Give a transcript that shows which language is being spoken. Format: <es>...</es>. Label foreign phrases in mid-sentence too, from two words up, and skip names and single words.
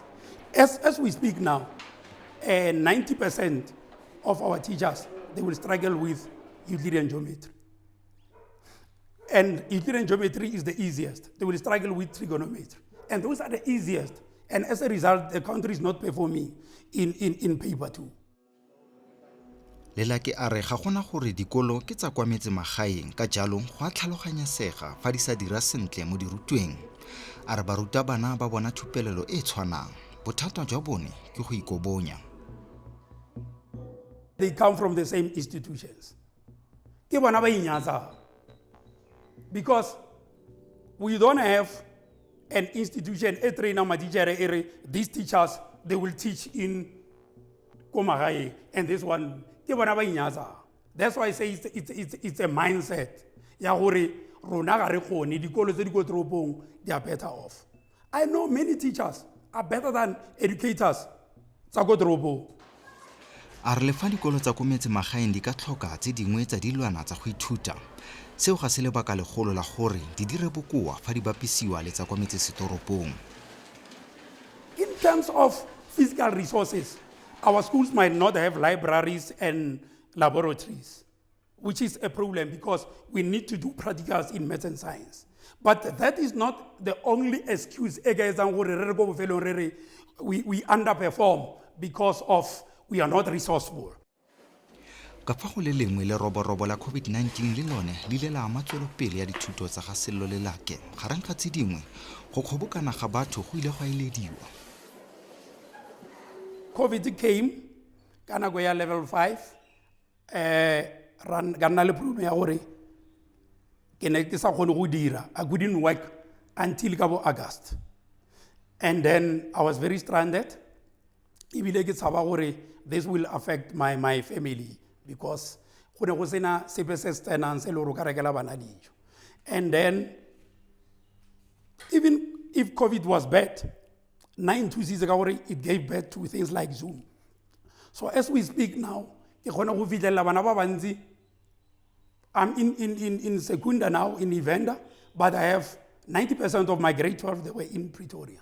<en>As we speak now, 90% of our teachers, they will struggle with Euclidean geometry. And Euclidean geometry is the easiest. They will struggle with trigonometry. And those are the easiest. And as a result, the country is not performing in paper 2.</en> <tn>Lelake a re ga gona gore dikolo ke tsa kwa metse magaeng ka jalo go a tlhaloganyesega fa di sa dira sentle mo dirutweng. A re baruta bana ba bona thupelelo e tshwanang. Bothata jwa bone ke go ikobonya.</tn> <en>They come from the same institutions.</en> <tn>Ke bona ba inyatsa.</tn> <en>Because we don't have an institution, a trainer, teacher, these teachers, they will teach in Komagae, and this one, that's why I say it's a mindset. They are better off. I know many teachers are better than educators.</en> <tn>A re le fa dikolo tsa ko metse magaeng di ka tlhoka tse dingwe tsa dilwana tsa go ithuta. Seo ga se lebaka legolo la gore di dire bokoa fa di bapisiwa le tsa kwa metsesetoropong.</tn> <en>In terms of physical resources, our schools might not have libraries and laboratories, which is a problem because we need to do practicals in math and science. But that is not the only excuse. We underperform because of we are not resourceful.</en> <tn>Ka fa go le lengwe le roborobo la COVID-19 le lone le ile la ama tswelopele ya dithuto tsa ga Sello Lelake. Gareng ga tse dingwe go kgobokana ga batho go ile go ilediwa.</tn> <en>COVID came,</en> <tn>kana go ya level 5, ganna le problem ya gore ke ne ke sa kgone go dira.</tn> <en>I couldn't work until kabo August. And then I was very stranded.</en> <tn>Ibile ke tsaba gore</tn> <en>this will affect my family because</en> <tn>go ne go sena sepe se stenang se le go ka rekela bana dijo.</tn> <en>And then even if COVID was bad, 9 to 6 it gave birth to things like Zoom. So as we speak now, I'm in Secunda now, in Evander, but I have 90% of my grade 12, they were in Pretoria.</en>